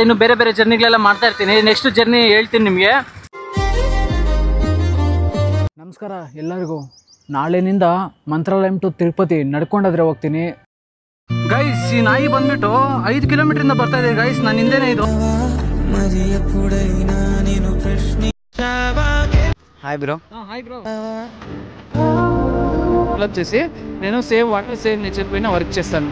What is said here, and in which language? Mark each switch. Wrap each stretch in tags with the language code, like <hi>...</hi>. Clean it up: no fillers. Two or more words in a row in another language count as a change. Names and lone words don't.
<kn>ಇನ್ನೂ ಬೇರೆ ಬೇರೆ ಜರ್ನಿಗಳೆಲ್ಲ ಮಾಡ್ತಾ ಇರ್ತೀನಿ. ನೆಕ್ಸ್ಟ್ ಜರ್ನಿ ಹೇಳ್ತೀನಿ ನಿಮಗೆ. ನಮಸ್ಕಾರ ಎಲ್ಲರಿಗೂ. ನಾಳೆನಿಂದ ಮಂತ್ರಾಲಯಂ ಟು ತಿರುಪತಿ ನಡ್ಕೊಂಡಾದ್ರೆ ಹೋಗ್ತೀನಿ. ಗೈಸ್ ಈ ನಾಯಿ ಬಂದ್ಬಿಟ್ಟು 5 ಕಿಲೋಮೀಟರ್ ಬರ್ತಾ ಇದೆ ಗೈಸ್, ನಾನು ಹಿಂದೆನೇ ಇದು.</kn> <te>హాయ్ బ్రో. హాయ్ బ్రో. డెవలప్ చేసి నేను</te> <en>save water save nature</en> <te>పైన వర్క్ చేస్తాను.</te>